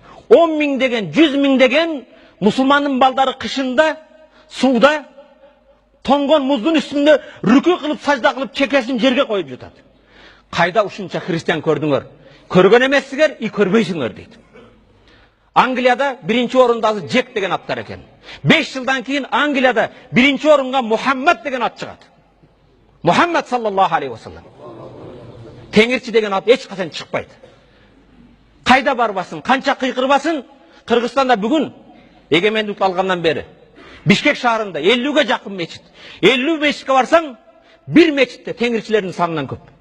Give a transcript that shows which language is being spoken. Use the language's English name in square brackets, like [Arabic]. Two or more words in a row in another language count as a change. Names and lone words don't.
[Kyrgyz] 10 миң деген, 100 миң деген мусулмандын балдары кышында, сууда, тоңгон муздун үстүндө рүкү кылып, сажда кылып, чекесин жерге коюп жатат. Кайда ушунча христиан көрдүңөр? Көргөн эмессиңер, и көрбөйсүңөр дейт. Англияда биринчи орунда азыр Джек деген аттар экен. 5 жылдан кийин Англияда биринчи орунга Мухаммад деген ат чыгат. [Arabic] محمد صلى الله عليه وسلم. [Kyrgyz] Теңирчи деген ат эч качан чыкпайт. Кайда барбасын, канча кыйкырбасын, Кыргызстанда бүгүн эгемендик алгандан бери Бишкек шаарында 50ге жакын мечит. 50 мечитке барсаң, бир мечитте теңирчилердин санынан көп.